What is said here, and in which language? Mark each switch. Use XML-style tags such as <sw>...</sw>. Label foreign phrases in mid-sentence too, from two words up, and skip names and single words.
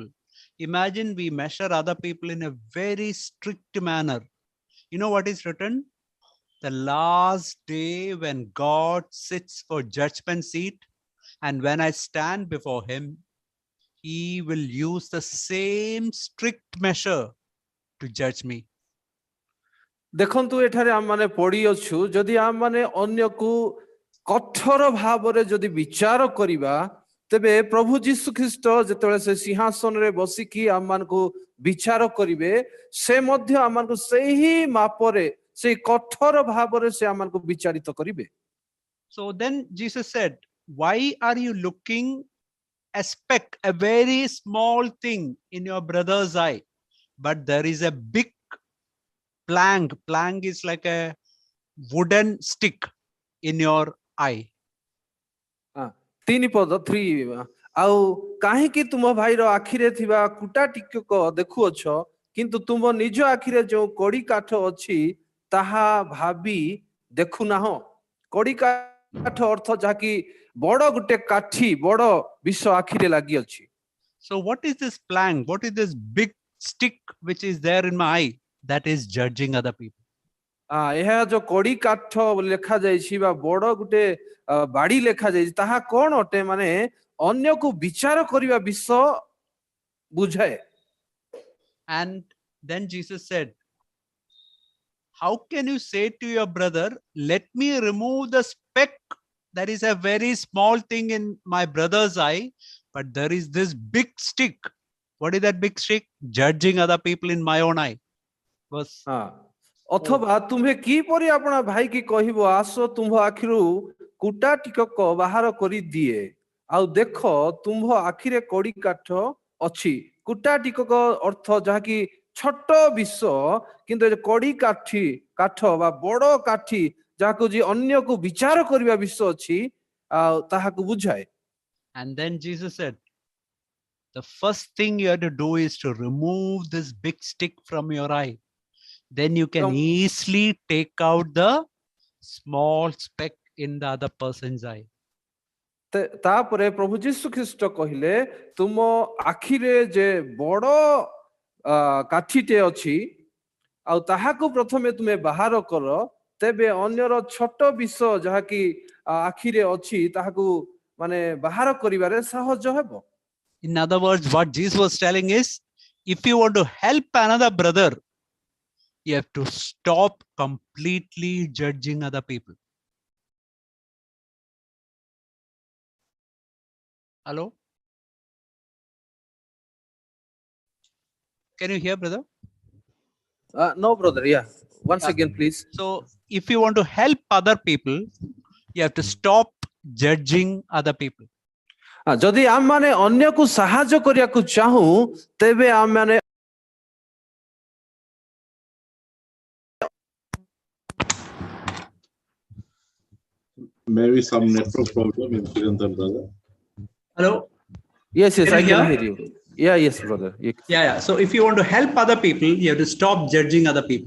<en>Imagine we measure other people in a very strict manner. You know what is written? The last day when God sits for judgment seat, and when I stand before him, he will use the same strict measure to judge me.</en> <or>ଦେଖନ୍ତୁ ଏଠାରେ ଆମମାନେ ପଢିଅଛୁ ଯଦି ଆମମାନେ ଅନ୍ୟକୁ କଠୋର ଭାବରେ ଯଦି ବିଚାର କରିବା ତେବେ ପ୍ରଭୁ ଯୀଶୁ ଖ୍ରୀଷ୍ଟ ଯେତେବେଳେ ସେ ସିଂହାସନରେ ବସିକି ଆମମାନଙ୍କୁ ବିଚାର କରିବେ ସେ ମଧ୍ୟ ଆମମାନଙ୍କୁ ସେହି ମାପରେ ସେହି କଠୋର ଭାବରେ ସେ ଆମମାନଙ୍କୁ ବିଚାରିତ କରିବେ.</or> <en>So then Jesus said, why are you looking a speck, a very small thing in your brother's eye, but there is a big plank. Plank is like a wooden stick in your eye.</en> <or>3 ପଦ 3 ଆଉ କାହିଁକି ତୁମ ଭାଇର ଆଖିରେ ଥିବା କୁଟା ଟିକକ ଦେଖୁଅଛ କିନ୍ତୁ ତୁମ ନିଜ ଆଖିରେ ଯୋଉ କଡି କାଠ ଅଛି ତାହା ଭାବି ଦେଖୁନାହଁ। କଡି କାଠ ଅର୍ଥ ଯାହାକି ବଡ ଗୋଟେ କାଠି ବଡ ବିଷ ଆଖିରେ ଲାଗି ଅଛି।</or> <en>So what is this plank? What is this big stick which is there in my eye? That is judging other people.</en> <or>ଏହା ଯୋଉ କଡି କାଠ ଲେଖା ଯାଇଛି ବା ବଡ ଗୋଟେ ବାଡି ଲେଖା ଯାଇଛି ତାହା କଣ ଅଟେ ମାନେ ଅନ୍ୟକୁ ବିଚାର କରିବା ବିଷୟ ବୁଝାଏ।</or> <en>And then Jesus said, how can you say to your brother, let me remove the speck? That is a very small thing in my brother's eye, but there is this big stick. What is that big stick? Judging other people in my own eye. Verse</en> <or>ଅଥବା ତୁମ୍ଭେ କିପରି ଆପଣ ଭାଇ କି କହିବ ଆସ ତୁମ୍ଭ ଆଖିରୁ କୁଟା ଟିକକ ବାହାର କରି ଦିଏ ଆଉ ଦେଖ ତୁମ୍ଭ ଆଖିରେ କଡି କାଠ ଅଛି। କୁଟା ଟିକକ ଅର୍ଥ ଯାହାକି ଛୋଟ ବିଷ କିନ୍ତୁ କଡି କାଠ ବା ବଡ କାଠି ଯାହାକୁ ଯେ ଅନ୍ୟକୁ ବିଚାର କରିବା ବିଷୟ ଅଛି ଆଉ ତାହାକୁ ବୁଝାଏ।</or> <en>And then Jesus said, the first thing you have to do is to remove this big stick from your eye. Then you can easily take out the small speck in the other person's eye.</en> <or>ତାପରେ ପ୍ରଭୁ ଯୀଶୁ ଖ୍ରୀଷ୍ଟ କହିଲେ ତୁମ ଆଖିରେ ଯେ ବଡ କାଠିଟେ ଅଛି ଆଉ ତାହାକୁ ପ୍ରଥମେ ତୁମେ ବାହାର କର ତେବେ ଅନ୍ୟର ଛୋଟ ବିଷ ଯାହାକି ଆଖିରେ ଅଛି ତାହାକୁ ମାନେ ବାହାର କରିବାରେ ସହଜ ହେବ।</or> <en>In other words, what Jesus was telling is, if you want to help another brother, you have to stop completely judging other people. Hello? Can you hear, brother? No, brother. Yeah. Once again, please. So, if you want to help other people, you have to stop judging other people.</en> <or>ଯଦି ଆମମାନେ ଅନ୍ୟକୁ ସାହାଯ୍ୟ କରିବାକୁ ଚାହୁଁ ତେବେ ଆମମାନେ</or> <en>Maybe some network problem in Kirantan, brother. Hello? Yes, Can I you can hear? hear you. Yeah, yes, brother. Yeah. So, if you want to help other people, you have to stop judging other people.</en>